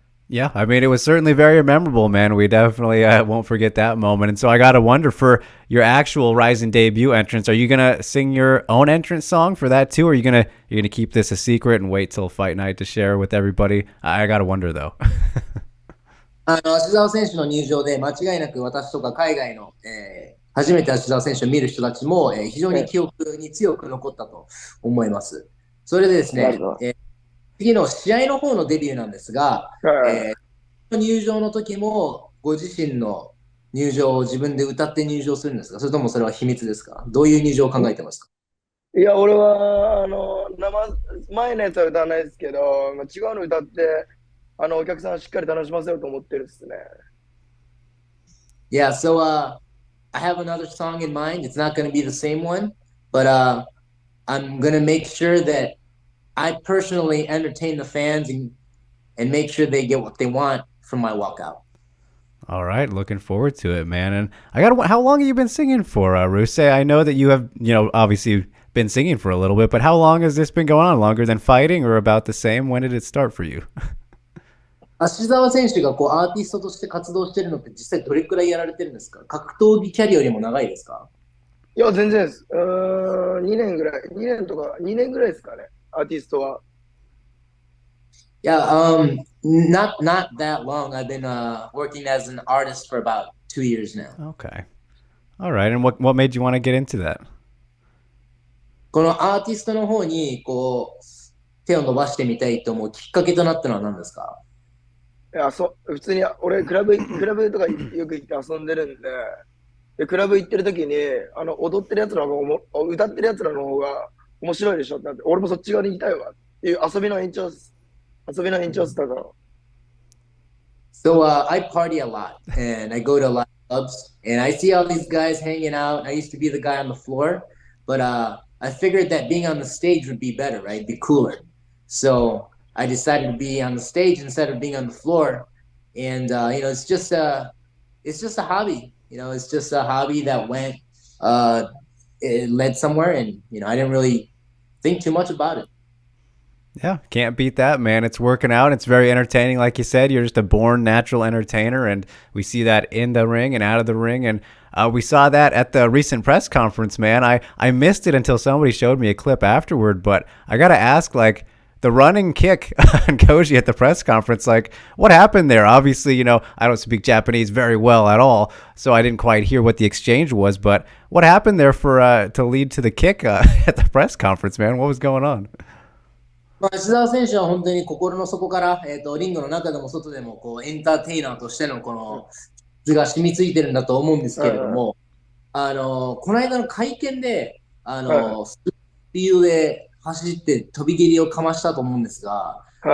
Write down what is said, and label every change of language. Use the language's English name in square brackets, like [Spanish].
[English] yeah, I mean, it was certainly very memorable, man. We definitely won't forget that moment. And so I got to wonder, for your actual Ryusei debut entrance, are you going to sing your own entrance song for that too? Or are you going to keep this a secret and wait till fight night to share with everybody? I got to wonder, though. [Japanese] 芦澤選手の入場で間違いなく私とか海外の、初めて芦澤選手を見る人たちも、非常に記憶に強く残ったと思います。それでですね、次の試合の方のデビューなんですが、入場の時もご自身の入場を自分で歌って入場するんですか？それともそれは秘密ですか？どういう入場を考えてますか？いや、俺は前のやつは歌わないですけど、違うの歌ってお客さんしっかり楽しませようと思ってるっすね。 [English] Yeah, so I have another song in mind. It's not going to be the same one, but I'm going to make sure that I personally entertain the fans and make sure they get what they want from my walkout. All right, looking forward to it, man. And I got how long have you been singing for, Ryusei? I know that you have, obviously been singing for a little bit, but how long has this been going on? Longer than fighting or about the same? When did it start for you? [Japanese] 芦沢選手がこうアーティストとして活動してるのって実際どれくらいやられてるんですか？格闘技キャリアよりも長いですか？いや、全然です。 2年ぐらい、2年とか、2年ぐらいですかね、アーティストは。 [English] Yeah, not that long. I've been working as an artist for about 2 years now. Okay. All right. And what made you want to get into that? [Japanese] このアーティストの方にこう手を伸ばしてみたいと思うきっかけとなったのは何ですか？いや、普通に、俺、クラブとかよく行って遊んでるんで、クラブ行ってる時に、踊ってるやつらの方が、歌ってるやつらの方が面白いでしょってなって、俺もそっち側に行きたいわっていう遊びの延長っす。遊びの延長っすだから。 [English] So I party a lot and I go to a lot of clubs and I see all these guys hanging out. I used to be the guy on the floor, but I figured that being on the stage would be better, right? Be cooler. So I decided to be on the stage instead of being on the floor. And it's just a hobby. It's just a hobby that it led somewhere, and I didn't really think too much about it. Yeah, can't beat that, man. It's working out. It's very entertaining. Like you said, you're just a born natural entertainer, and we see that in the ring and out of the ring. And we saw that at the recent press conference, man. I missed it until somebody showed me a clip afterward, but I got to ask, like, the running kick on Koji at the press conference, like, what happened there? Obviously, I don't speak Japanese very well at all, so I didn't quite hear what the exchange was, but what happened there to lead to the kick at the press conference, man? What was going on? [Japanese] 芦澤選手は本当に心の底から、リングの中でも外でもこうエンターテイナーとしてのこの質が染みついてるんだと思うんですけれども、この間の会見でスピードで走って飛び蹴りをかましたと思うんですが、